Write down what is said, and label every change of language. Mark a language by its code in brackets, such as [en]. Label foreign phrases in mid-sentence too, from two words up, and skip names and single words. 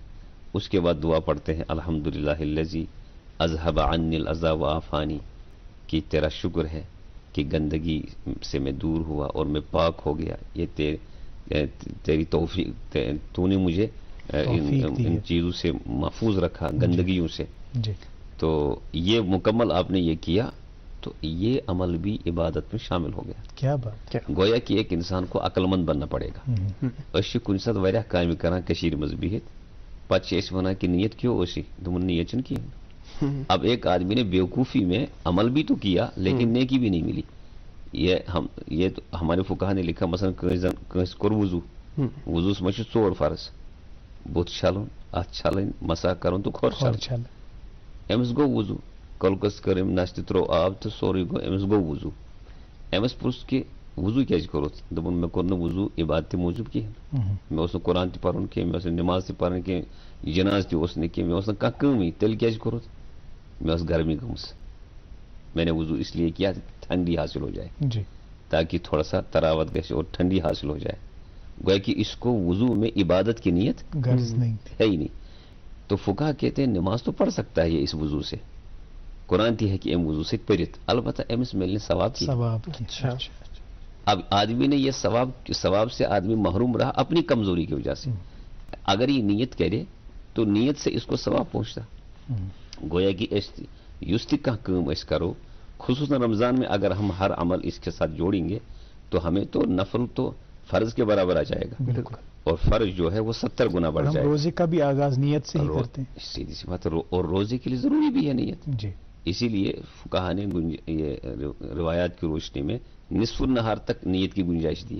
[ur] اس کے بعد دعا پڑھتے ہیں [ar] الحمدللہ الذی اذهب عنی الاذی وعافانی، [ur] کہ تیرا شکر ہے کہ گندگی سے میں دور ہوا اور میں پاک ہو گیا، یہ تیری توفیق، تو نے مجھے ان چیزوں سے محفوظ رکھا، گندگیوں سے. تو یہ مکمل آپ نے یہ کیا تو یہ عمل بھی عبادت میں شامل ہو گیا. کیا بات. گویا کہ ایک انسان کو عقل مند بننا پڑے گا. [ks] أسۍ چھِ کُنہِ ساتہٕ واریاہ کامہِ کران کٔشیٖرِ منٛز بِہِتھ، پتہٕ چھِ أسۍ وَنان [ur] کہ نیت کیوں [ks] اوسی، دوٚپُن نیت چھنہٕ کِہیٖنۍ. [ur] اب ایک آدمی نے بیوقوفی میں عمل بھی تو کیا لیکن نیکی بھی نہیں ملی. یہ تو ہمارے فقہا نے لکھا مثلا [ks] کٲنٛسہِ کوٚر وضو، وضوٗس منٛز چھِ 4 فرض، بُتھ چھلُن، اَتھ چھلٕنۍ، مسا کرُن تہٕ کھۄر چھلٕنۍ. أمِس گوٚو وضو، کۄلکس کٔر أمۍ نستہِ ترٛوو آب تہٕ سورُے گوٚو، أمِس گوٚو وضو. أمِس پرُژھ کہِ وضو کیازِ کوٚرُتھ؟ دوٚپُن مےٚ کوٚر نہٕ وضو عبادتہِ موٗجوٗب کِہیٖنۍ، مےٚ اوس نہٕ قرآن تہِ پرُن کینٛہہ، مےٚ اوس نہٕ نٮ۪ماز تہِ پرٕنۍ کینٛہہ، جناز تہِ اوس نہٕ کینٛہہ، مےٚ اوس نہٕ کانٛہہ کٲمٕے. تیٚلہِ کیازِ کوٚرُتھ؟ مےٚ ٲس گرمی گٔمٕژ، [ur] میں نے وضو اس لیے کیا ٹھنڈی حاصل ہو جائے، تاکہ تھوڑا سا تراوت گژھِ اور ٹھنڈی حاصل ہو جائے. گویا کہ اس کو وضو میں عبادت کی نیت ہے ہی نہیں. تو فقہا کہتے ہیں نماز تو پڑھ سکتا ہے یہ اس وضو سے، قرآن تھی ہے کہ ام وضو سے پرت، البتہ امس ملنے ثواب کی. اب آدمی نے یہ ثواب سے آدمی محروم رہا اپنی کمزوری کی وجہ سے. اگر یہ نیت کرے تو نیت سے اس کو ثواب پہنچتا. [ks] گویا کہ یس تہ کانٛہہ کٲم أسۍ کرو، [ur] خصوصاً رمضان میں اگر ہم ہر عمل اس کے ساتھ جوڑیں گے تو ہمیں تو نفل تو فرض کے برابر آ جائے گا، اور فرض جو ہے وہ 70 گنا بڑھ جائے گا. روزے کا بھی آغاز نیت سے ہی کرتے ہیں، سیدھی سی بات. اور روزے کے لیے ضروری بھی ہے نیت. اسی لیے فقہا نے یہ روایات کی روشنی میں نصف النہار تک نیت کی گنجائش دی.